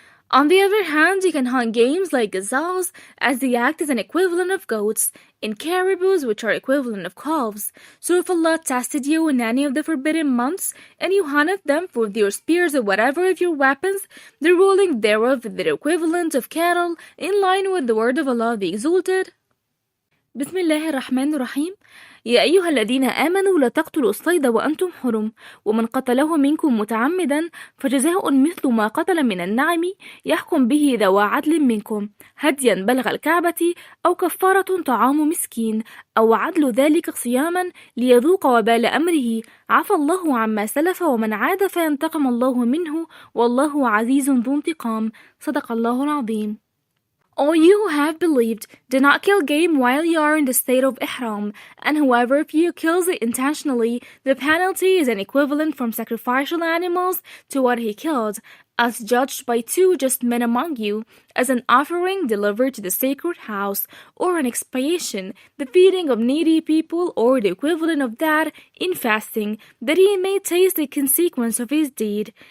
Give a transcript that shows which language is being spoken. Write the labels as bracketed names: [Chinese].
[English] On the other hand, you can hunt games like gazelles, as they act as an equivalent of goats, and caribous, which are equivalent of calves. So if Allah tested you in any of the forbidden months, and you hunted them with your spears or whatever of your weapons, the ruling thereof is the equivalent of cattle, in line with the word of Allah the Exalted. [Arabic] Bismillah ar-Rahman ar-Rahim. يا أيها الذين آمنوا لا تقتلوا الصيد وأنتم حرم ومن قتله منكم متعمدا فجزاء مثل ما قتل من النعم يحكم به ذو عدل منكم هديا بلغ الكعبة أو كفارة طعام مسكين أو عدل ذلك صياما ليذوق وبال أمره عفى الله عما سلف ومن عاد فينتقم الله منه والله عزيز ذو انتقام صدق الله العظيم. [English] All you who have believed, do not kill game while you are in the state of ihram, and whoever of you kills it intentionally, the penalty is an equivalent from sacrificial animals to what he killed, as judged by 2 just men among you, as an offering delivered to the sacred house, or an expiation, the feeding of needy people, or the equivalent of that, in fasting, that he may taste the consequence of his deed.